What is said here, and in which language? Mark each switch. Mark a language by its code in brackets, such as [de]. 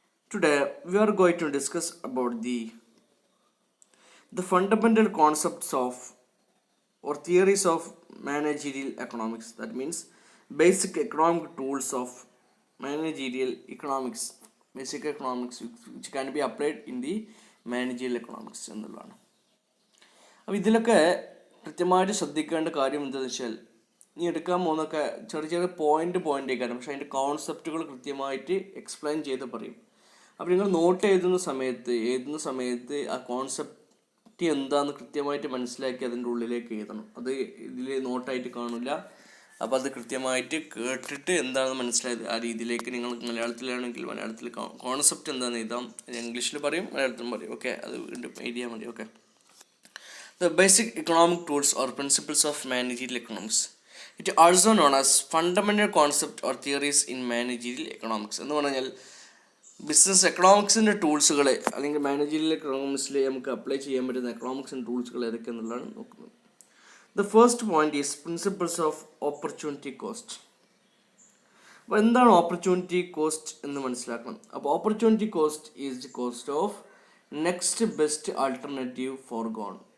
[en] Today we are going to discuss about the fundamental concepts of or theories of managerial economics. That means basic economic tools of managerial economics. Basic economics which can be applied in the managerial economics എന്നുള്ളതാണ്. [ml] അപ്പോൾ ഇതിലൊക്കെ കൃത്യമായിട്ട് ശ്രദ്ധിക്കേണ്ട കാര്യം എന്താണെന്ന് വെച്ചാൽ നീ എടുക്കാൻ പോകുന്നൊക്കെ ചെറിയ ചെറിയ പോയിന്റ് കാരണം പക്ഷെ അതിൻ്റെ കോൺസെപ്റ്റുകൾ കൃത്യമായിട്ട് എക്സ്പ്ലെയിൻ ചെയ്ത് പറയും. അപ്പോൾ നിങ്ങൾ നോട്ട് എഴുതുന്ന സമയത്ത് ആ കോൺസെപ്റ്റ് എന്താണെന്ന് കൃത്യമായിട്ട് മനസ്സിലാക്കി അതിൻ്റെ ഉള്ളിലേക്ക് എഴുതണം. അത് ഇതിൽ നോട്ടായിട്ട് കാണില്ല. അപ്പോൾ അത് കൃത്യമായിട്ട് കേട്ടിട്ട് എന്താണെന്ന് മനസ്സിലായത് ആ രീതിയിലേക്ക് നിങ്ങൾ മലയാളത്തിലാണെങ്കിൽ മലയാളത്തിൽ കോൺസെപ്റ്റ് എന്താണെന്ന് എഴുതാം. ഇംഗ്ലീഷിൽ പറയും, മലയാളത്തിലും പറയും. ഓക്കെ, അത് വീണ്ടും എഴുതിയാൽ മതി. Okay, [en] the basic economic tools or principles of managerial economics. It is also known as fundamental concept or theories in managerial economics. [ml] എന്ന് പറഞ്ഞാൽ ബിസിനസ് എക്കണോമിക്സിൻ്റെ ടൂൾസുകൾ അല്ലെങ്കിൽ മാനേജറിയൽ എക്കണോമിക്സിൽ നമുക്ക് അപ്ലൈ ചെയ്യാൻ പറ്റുന്ന എക്കണോമിക്സിൻ്റെ ടൂൾസുകൾ ഏതൊക്കെയെന്നുള്ളതാണ് നോക്കുന്നത്. [en] The first point is principles of opportunity cost. [ml] അപ്പോൾ എന്താണ് opportunity cost എന്ന് മനസ്സിലാക്കണം. അപ്പോൾ [en] Opportunity cost is the cost of next best alternative forgone.